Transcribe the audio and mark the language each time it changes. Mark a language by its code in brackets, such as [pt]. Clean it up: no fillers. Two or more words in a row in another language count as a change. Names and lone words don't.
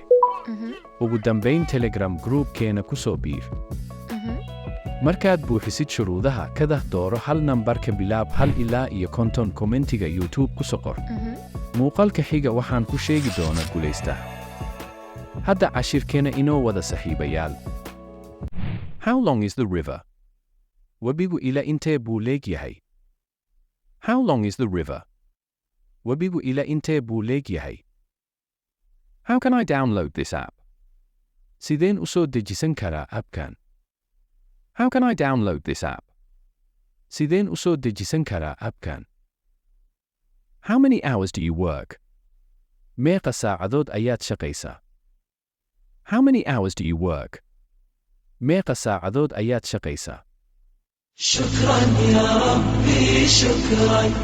[so] Ugu dambayn Telegram group-keena ku soo biir. Markaad buuxisid shuruudaha, kada dooro hal nambarka bilaab 1 ilaa iyo 50 kommentiga YouTube ku soo qor. Muuqaalka xiga waxaan ku sheegi doonaa guulaystaha. Hadda cashirkeena inoo wada saaxiibayaal. [en] How long is the river? [so] Webigu ila intee buu leeg yahay? [en] How long is the river? [so] Webigu ila intee buu leeg yahay? [en] How can I download this app? [so] Sideen u soo dejisan karaa appkan? [en] How can I download this app? [so] Sideen u soo dejisan karaa appkan? [en] How many hours do you work? [so] Meeqa saacadood ayaad shaqaysaa? [en] How many hours do you work? [so] Meeqa saacadood ayaad shaqaysaa? [ar] شكرا يا ربي شكرا